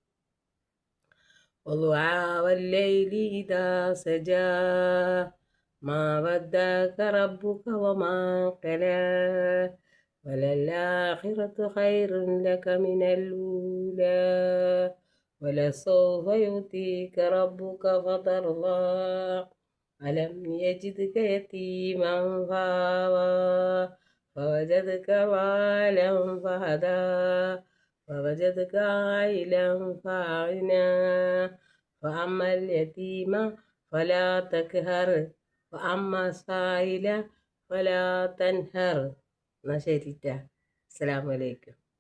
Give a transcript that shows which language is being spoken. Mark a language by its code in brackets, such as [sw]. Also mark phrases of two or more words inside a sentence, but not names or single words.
[ar] والضحى والليل إذا سجى ما ودعك ربك وما قلى وللآخرة خير لك من الأولى ولسوف يعطيك ربك فترضى ألم يجدك يتيما فآوى فوجدك ضالا فهدى فوجدك عائلا فأغنى فأما اليتيم فلا تقهر وأما السائل فلا تنهر. [ml] എന്നാ ശരിട്ടാ. [ar] السلام عليكم.